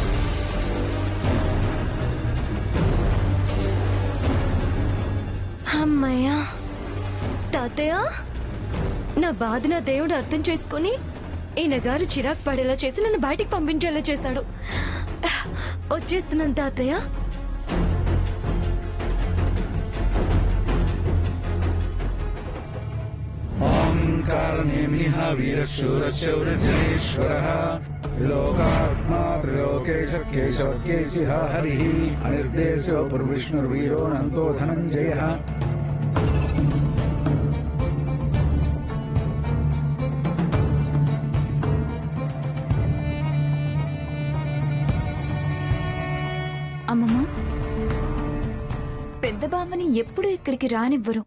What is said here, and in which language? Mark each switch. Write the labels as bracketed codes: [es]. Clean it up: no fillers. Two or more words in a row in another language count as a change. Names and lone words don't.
[te] అమ్మయ్యా తాతయ్య, నా బాధ నా దేవుడు అర్థం చేసుకుని ఈయన గారు చిరాకు పడేలా చేసి నన్ను బయటికి పంపించేలా చేశాడు. వచ్చేస్తున్నాను తాతయ్య. [sa] कारणेमिह वीरशूरशौर्यजनेश्वरः त्रिलोकात्मा त्रिलोकेश केशवकेशिः हरिः अनिर्देशो पुर्विष्णुर्वीरो धनञ्जयः. [te] అమ్మమ్మ, పెద్ద బావని ఎప్పుడు ఇక్కడికి రానివ్వరు.